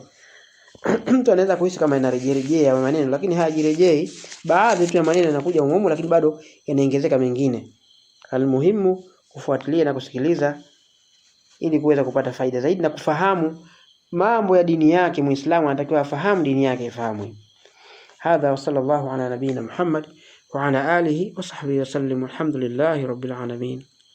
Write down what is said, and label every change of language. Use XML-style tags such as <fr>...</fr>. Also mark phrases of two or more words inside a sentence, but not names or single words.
<sw>Mtu anaweza kuhisi kama inarejea maneno, lakini hayajirejei. Baadhi tu ya maneno yanakuja umuhimu, lakini bado yanaongezeka mengine. Almuhimu kufuatilia na kusikiliza ili kuweza kupata faida zaidi na kufahamu mambo ya dini yake. Muislamu anatakiwa afahamu dini yake, ifahamu.</sw> <ar>هذا وصلى الله على نبينا محمد وعلى آله وصحبه وسلم. الحمد لله رب العالمين.</ar>